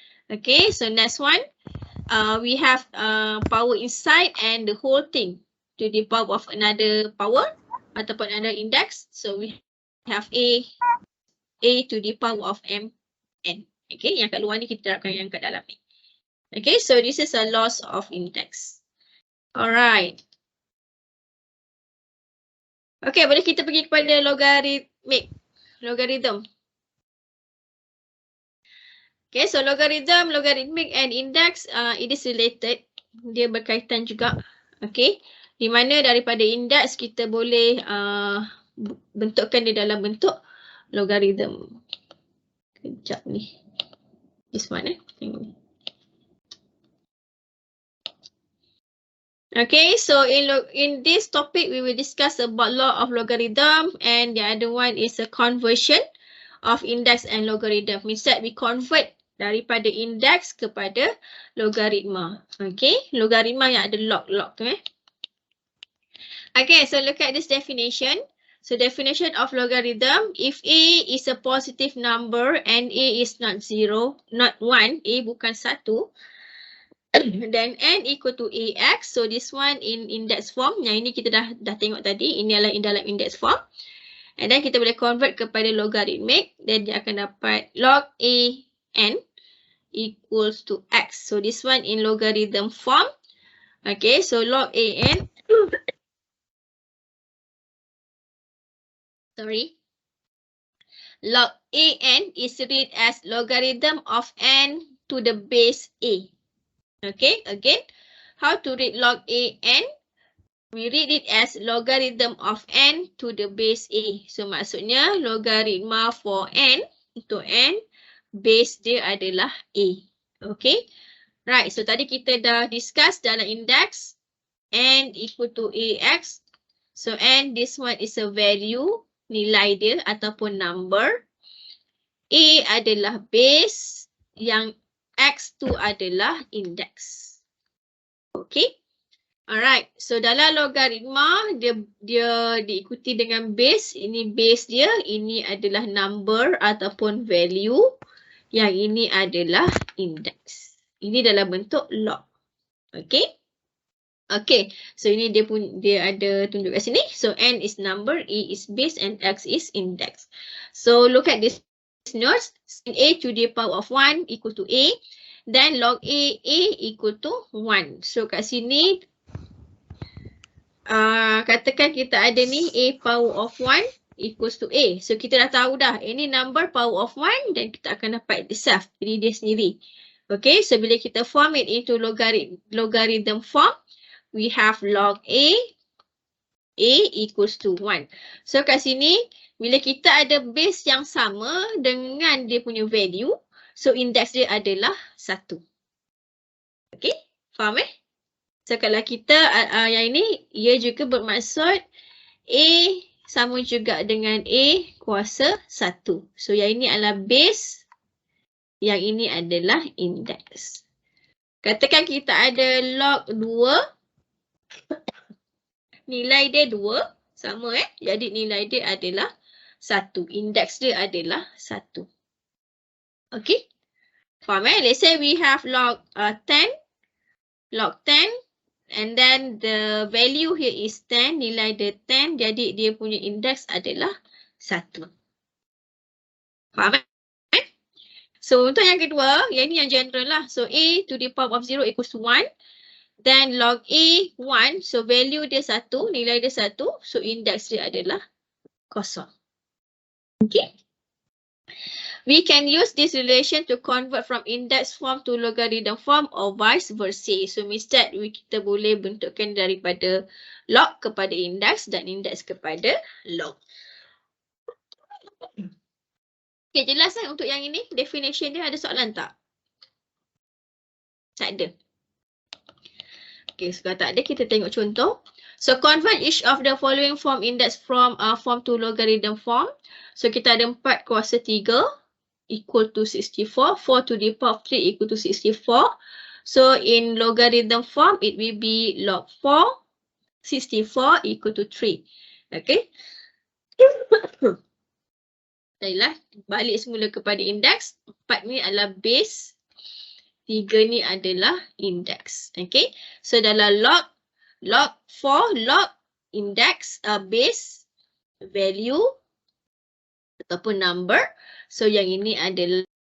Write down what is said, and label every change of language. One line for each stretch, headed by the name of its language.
English: Okay, so next one, we have power inside and the whole thing to the power of another power ataupun another index. So we have A to the power of M, N.
Malay: Okay, yang kat luar ni kita terapkan yang kat dalam ni.
English: Okay, so this is a loss of index. Alright.
Malay: Okay, boleh kita pergi kepada logarithm.
English: Okay, so logarithmic and index, it is related.
Malay: Dia berkaitan juga. Okay, di mana daripada index kita boleh bentukkan dia dalam bentuk logarithm. Kejap ni.
English: This one
Malay: Tengok ni.
English: Okay, so in this topic we will discuss about law of logarithm, and the other one is a conversion of index and logarithm. Means that we convert
Malay: daripada index kepada logaritma.
English: Okay,
Malay: logaritma yang ada log tu
English: Okay, so look at this definition. So definition of logarithm, if a is a positive number and a is not 0, not 1,
Malay: a bukan 1,
English: then n equal to ax. So this one in index form.
Malay: Yang ini kita dah tengok tadi. Ini adalah dalam index form.
English: And then
Malay: kita boleh convert kepada logarithmic. Then dia akan dapat log a n equals to x.
English: So this one in logarithm form. Okay, so log a n. Log a n is read as logarithm of n to the base a. Okay, again, how to read log a n? We read it as logarithm of n to the base a.
Malay: So maksudnya logaritma for n untuk n, base dia adalah a. Okay, right. So tadi kita dah discuss dalam index n equal to ax.
English: So n, this one is a value,
Malay: nilai dia ataupun
English: number.
Malay: A adalah base, yang x2 adalah index. Okay. Alright. So dalam logaritma dia diikuti dengan base. Ini base dia. Ini adalah number ataupun value. Yang ini adalah index. Ini dalam bentuk log. Okay. Okay. So ini dia ada tunjuk kat sini.
English: So n is number, a is base and x is index. So look at this notes. A to the power of 1 equal to a. Then log a equal to 1. So
Malay: kat sini katakan kita ada ni
English: a power of 1 equals to a.
Malay: So kita dah tahu dah ini number power of 1 dan kita akan dapat itself. Jadi dia sendiri.
English: Okay, so bila kita form it into logarithm form, we have log a equals to 1.
Malay: So kat sini bila kita ada base yang sama dengan dia punya value, so index dia adalah 1. Okay, faham So kalau kita yang ini, ia juga bermaksud A sama juga dengan A kuasa 1. So yang ini adalah base, yang ini adalah index. Katakan kita ada log 2, nilai dia 2, sama jadi nilai dia adalah 1. Index dia adalah 1. Okay.
English: Faham Let's say we have log 10. Log 10. And then the value here is 10.
Malay: Nilai dia 10. Jadi dia punya index adalah 1. Faham So untuk yang kedua, yang ni yang general lah.
English: So a to the power of 0 equals to 1.
Malay: Then log a 1. So value dia 1. Nilai dia 1. So index dia adalah 0. Okay.
English: We can use this relation to convert from index form to logarithm form or vice versa. So instead
Malay: kita boleh bentukkan daripada log kepada index dan index kepada log. Okay, jelas untuk yang ini definition dia, ada soalan tak? Tak ada. Okay, so kalau tak ada kita tengok contoh.
English: So convert each of the following form index from form to logarithm form.
Malay: So kita ada 4 kuasa 3 equal to 64.
English: 4 to the power of 3 equal to 64. So in logarithm form it will be log 4, 64 equal to 3. Okay.
Malay: Baiklah, balik semula kepada index. 4 ni adalah base. 3 ni adalah index. Okay. So dalam log 4, log, index, base, value ataupun number. So yang ini adalah